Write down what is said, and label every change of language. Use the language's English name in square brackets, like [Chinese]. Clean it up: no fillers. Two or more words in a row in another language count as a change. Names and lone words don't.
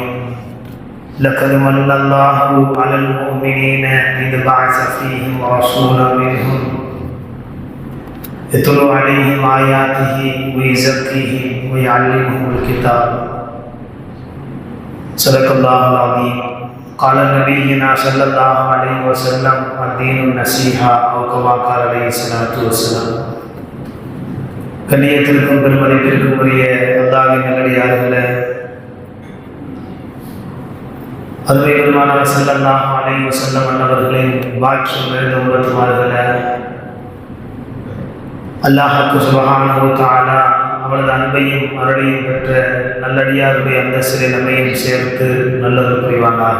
[Arabic] لقد من الله على المؤمنين إذ بعث فيهم رسولا منهم يتلو عليهم آياته ويزكيهم ويعلمهم الكتاب. صدق الله العظيم. قال نبينا صلى الله عليه وسلم: الدين النصيحة، أو كما قال عليه الصلاة والسلام. [Tamil] கண்ணியத்திற்கும் பெருமதிப்பிற்கும் உரிய அல்லாஹ்வின் நல்லடியார்களே, அருமை பெருமானார் [Arabic] صلى الله عليه وسلم [Tamil] அன்னவர்களின் வாக்கியம் நிறைந்த உம்மத்துமார்களே, அல்லாஹ் [Arabic] سبحانه وتعالى [Tamil] அவனது அன்பையும் அருளையும் பெற்ற நல்லடியாருடைய அந்தஸ்திலே நம்மையும் சேர்த்து நல்லது புரிவானாக.